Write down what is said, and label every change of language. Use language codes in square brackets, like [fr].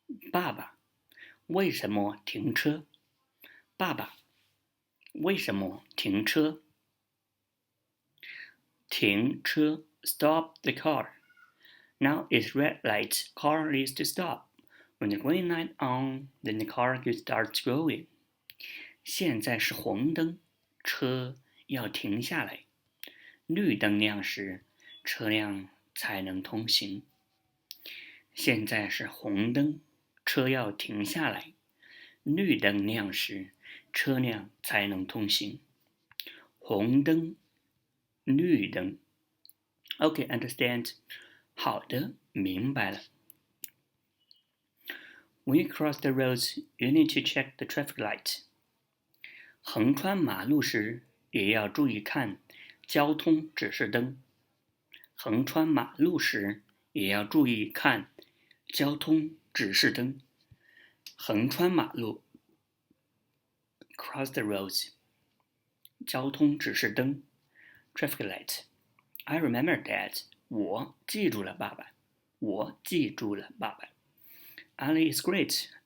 [zh] 爸爸，为什么停车？爸爸。为什么停车？停车 [en] stop the car. Now it's red light, car needs to stop. When the green light on, then the car can start going. [zh] 现在是红灯，车要停下来。绿灯亮时，车辆才能通行。现在是红灯，车要停下来。绿灯亮时，车辆才能通行。红灯，绿灯。 [en] Okay, understand. [zh] 好的，明白了。 [en] When you cross the roads, you need to check the traffic light. [zh] 横穿马路时，也要注意看交通指示灯。横穿马路时，也要注意看交通指示灯。横穿马路 [en] cross the roads [zh] 交通指示灯 [en] traffic light. I remember that. [zh] 我记住了，爸爸。我记住了，爸爸。 [en] Ali is great.